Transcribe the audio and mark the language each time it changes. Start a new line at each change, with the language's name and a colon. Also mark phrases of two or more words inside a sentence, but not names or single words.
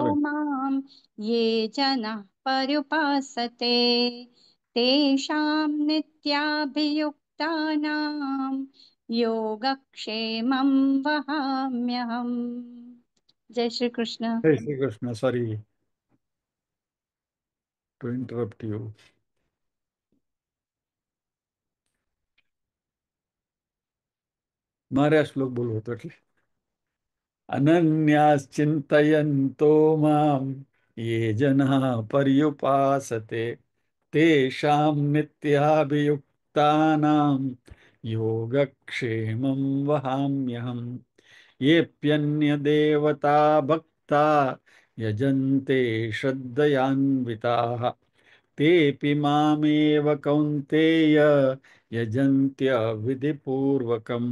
Sanskrit: कृष्ण। मां ये जनाः पर्युपासते तेषां नित्याभियुक्तानां योगक्षेमं वहाम्यहम्। जय श्री कृष्ण। जय श्री कृष्ण।
English: sorry to interrupt you.
Gujarati: મારે આ શ્લોક બોલવો હતો એટલે
Sanskrit: अनन्याश्चिन्तयन्तो मां ये जनाः पर्युपासते तेषां नित्याभियुक्तानां योगक्षेमं वहाम्यहम्। येऽप्यन्यदेवता भक्ता यजन्ते श्रद्धयान्विताः तेऽपि मामेव कौन्तेय यजन्त्य विधिपूर्वकम्।